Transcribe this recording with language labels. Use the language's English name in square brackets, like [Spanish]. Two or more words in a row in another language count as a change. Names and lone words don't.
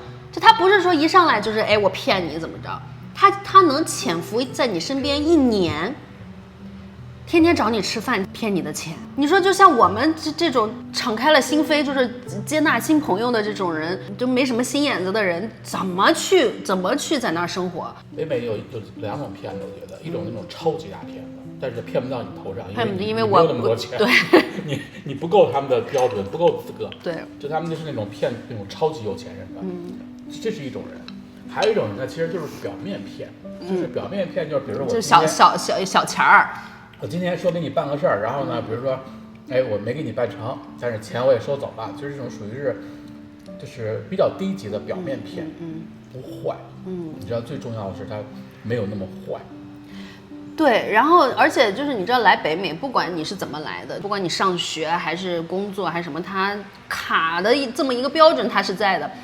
[Chinese] 就他不是說一上來就是哎我騙你怎麼着，他能潛伏在你身邊1年，天天找你吃飯騙你的錢。你說就像我們這種敞開了心扉，就是接納新朋友的這種人，就沒什麼心眼子的人，怎麼去在那兒生活？北美有2種騙子，我覺得一種那種超級大騙子，但是騙不到你頭上，因為我沒有那麼多錢，對，你不夠他們的標準，不夠資格，對，就他們就是那種騙那種超級有錢人的。這是一種人，還有一種人呢，其實就是表面騙，就是表面騙，就是比如說我就小錢兒，我今天說給你辦個事兒，然後呢，比如說，哎，我沒給你辦成，但是錢我也收走了，就是這種屬於是，就是比較低級的表面騙，不壞，你知道最重要的是他沒有那麼壞。對，然後而且就是你知道來北美，不管你是怎麼來的，不管你上學還是工作還是什麼，他卡的這麼一個標準，他是在的。